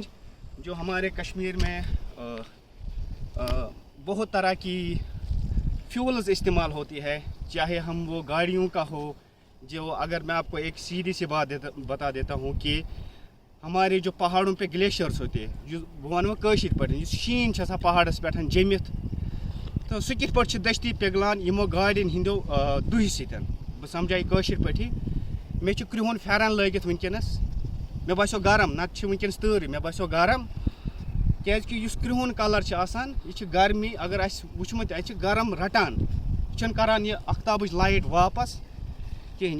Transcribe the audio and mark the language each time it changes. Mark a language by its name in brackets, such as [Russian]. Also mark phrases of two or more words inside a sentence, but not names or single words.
[Urdu] جو ہمارے کشمیر میں بہت طرح کی فیولز استعمال ہوتی ہے, چاہے ہم وہ گاڑیوں کا ہو, جو اگر میں آپ کو ایک سیدھی سی بات بتا دیتا ہوں کہ ہمارے جو پہاڑوں پہ گلیشیئرس ہوتے ہیں, جو [Kashmiri] بہٕ وَنہٕ وۄنۍ کٲشِر پٲٹھۍ, یُس شیٖن چھِ آسان پہاڑس پٮ۪ٹھ جٔمِتھ, تہٕ سُہ کِتھ پٲٹھۍ چھِ دٔستی پِگلان یِمو گاڑٮ۪ن ہِنٛدیو دُہہِ سۭتۍ. بہٕ سمجھایہِ کٲشِر پٲٹھی, مےٚ چھُ کرٛہُن پھٮ۪رن لٲگِتھ وٕنکٮ۪نس, مےٚ باسیو گرم, نتہٕ چھِ وٕنکٮ۪نس تۭرٕے, مےٚ باسیو گرم کیٛازِکہِ یُس کرٛہُن کلر چھِ آسان یہِ چھِ گرمی, اگر اَسہِ وٕچھمُت اَتہِ چھِ گرم رٹان, یہِ چھُنہٕ کران یہِ اختابٕچ لایٹ واپس کِہیٖنۍ.